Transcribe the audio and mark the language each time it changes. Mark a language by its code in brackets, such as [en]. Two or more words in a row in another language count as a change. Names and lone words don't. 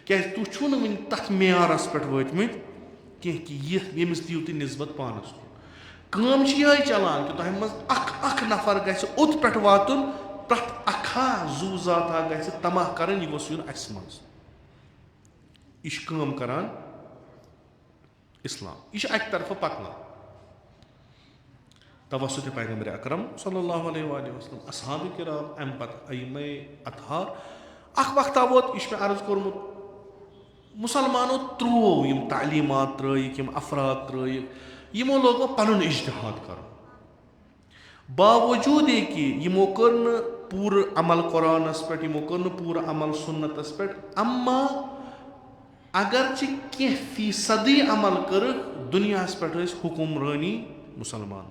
[ks] کیازِ تُہۍ چھُو نہٕ وُنہِ تتھ معیارس پٮ۪ٹھ وٲتمٕتۍ کینٛہہ کہِ ییٚمِس دِیِو تُہۍ نِسبت پانس کُن. کٲم چھِ یِہے چلان کہِ تۄہہِ منٛز اکھ نفر گژھِ اوٚت پٮ۪ٹھ واتُن, پرٛٮ۪تھ اکھا زوٗ زاتا گژھِ تماہ کرٕنۍ یہِ گوٚژھ یُن اَسہِ منٛز. یہِ چھِ کٲم کران اِسلام, یہِ چھُ اکہِ طرفہٕ پکنان. توسُط پیغمبرِ اکرم [ar] صلی اللہ علیہ وسلم, [ks] اصحابِ کرام, اَمہِ پتہٕ ائمے اطہار. اکھ وقتہ ووت, یہِ چھُ مےٚ عرض کوٚرمُت, مُسلمانو ترٛوو یِم تعلیٖمات ترٲیِکھ, یِم افراد ترٲیِکھ, یِمو لوگ وۄنۍ پنُن اِجتِہاد کرُن. باوجوٗدے کہِ یِمو کٔر نہٕ پوٗرٕ عمل قرآنس پٮ۪ٹھ, یِمو کٔر نہٕ پوٗرٕ عمل سُنتس پٮ۪ٹھ, اما اگرچہِ کینٛہہ فیٖصدی عمل کٔرٕکھ, دُنیاہس پٮ۪ٹھ ٲسۍ حُکُمرٲنی مُسلمانن.